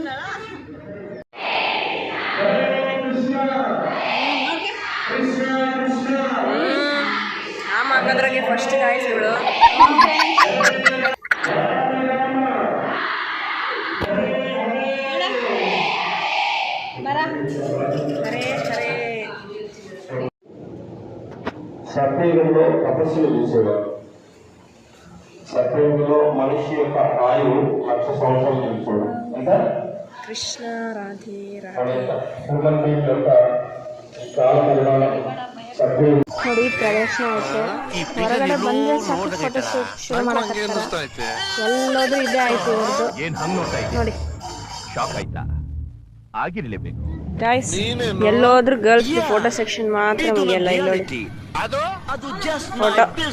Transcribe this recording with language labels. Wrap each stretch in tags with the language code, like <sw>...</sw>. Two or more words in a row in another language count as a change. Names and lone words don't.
<kn>ಹಾಗಾದ್ರಾಗೆ ಫಸ್ಟ್ ಗಾಯ್ಸ್ ಇವಳು. ಹರೇ ಹರೇ.</kn> <te>సత్యయుగంలో తపస్సులు చేసేవారు. సత్యయుగంలో మనిషి యొక్క ఆయువు 1,00,000 సంవత్సరాలు నిలిచాడు. అంటే కృష్ణ రాధే కాల పరిమాణం సత్యయుగం.</te> <kn>ನೋಡಿ ಪ್ರದರ್ಶನ ಆಯ್ತು. ಹೊರಗಡೆ ಬಂದ್ರೆ ಸಾಕು ಫೋಟೋ ಶುರು ಮಾಡಕ್ಕೆ ಎಲ್ಲೋದು ಇದೇ ಆಯ್ತು ಇವ್ರದ್ದು ನೋಡಿ. ಗೈಸ್ ಎಲ್ಲೋದ್ರೂ ಗರ್ಲ್ಸ್ ಫೋಟೋ ಸೆಕ್ಷನ್ ಮಾತ್ರ ಮುಗಿಯಲ್ಲ. ಇಲ್ಲಿ ನೋಡಿ ಫೋಟೋ.</kn>